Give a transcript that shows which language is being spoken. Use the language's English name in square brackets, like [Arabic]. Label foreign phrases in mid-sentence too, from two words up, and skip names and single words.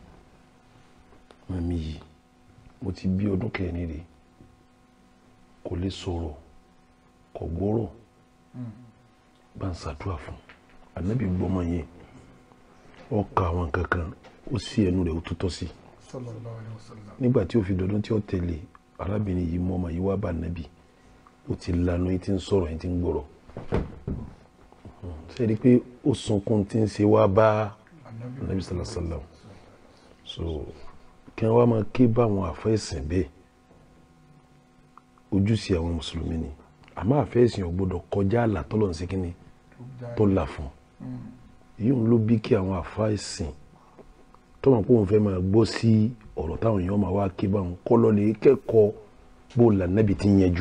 [Yoruba] yìí mo ti bí ọdún kẹrin rè kò lè sọ̀rọ̀ kò gbọ́rọ̀ bá ń ṣàdúrà fún anábì gbọ́mọ yẹn ó ka àwọn kankan ó sí ẹnu rẹ̀ ó tútọ́ sí nígbà tí ó fi dọdún tí ó tẹ̀lé arábìnrin yìí mọ́ ọmọ yìí wá bá anábì ó ti lanu yìí ti ń sọ̀rọ̀ yìí ti ń gbọ́rọ̀ ṣe rí pé ó sunkún tí ń ṣe wá bá anábì [Arabic] صلى الله عليه وسلم [Yoruba] so kí wọ́n máa ké bá àwọn àfẹ́sìn bẹ́ẹ̀ ojúṣe àwọn mùsùlùmí ni àmọ́ àfẹ́sìn ò gbọ́dọ̀ kọjá àlà tọ́lọ̀ ń ṣe kínní tó là fún yìí ń ló bí kí àwọn àfẹ́sìn tó mọ̀ pé òun fẹ́ máa gbọ́ sí ọ̀rọ̀ táwọn èèyàn máa wá ké bá wọn kọ́ lọ́lẹ̀ kẹ́kọ̀ọ́ bó lànàbì ti yanjú